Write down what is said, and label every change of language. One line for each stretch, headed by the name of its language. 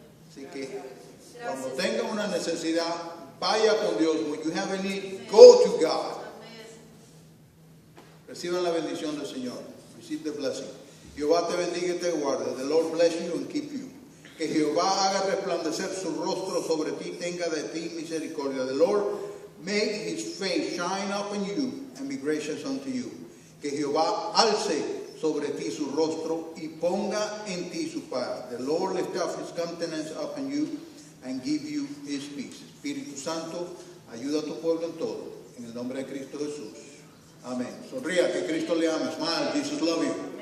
Spanish: Así que cuando tenga una necesidad, vaya con Dios.
English: When you have a need, go to God.
Spanish: Reciban la bendición del Señor.
English: Receive the blessing.
Spanish: Jehová te bendiga y te guarde.
English: The Lord bless you and keep you.
Spanish: Que Jehová haga resplandecer su rostro sobre ti, tenga de ti misericordia.
English: The Lord make his face shine upon you and be gracious unto you.
Spanish: Que Jehová alce sobre ti su rostro y ponga en ti su paz.
English: The Lord lift up his countenance upon you and give you his peace.
Spanish: Espíritu Santo, ayuda a tu pueblo en todo. En el nombre de Cristo Jesús. Amén. Sonría, que Cristo le ama.
English: Smile, Jesus love you.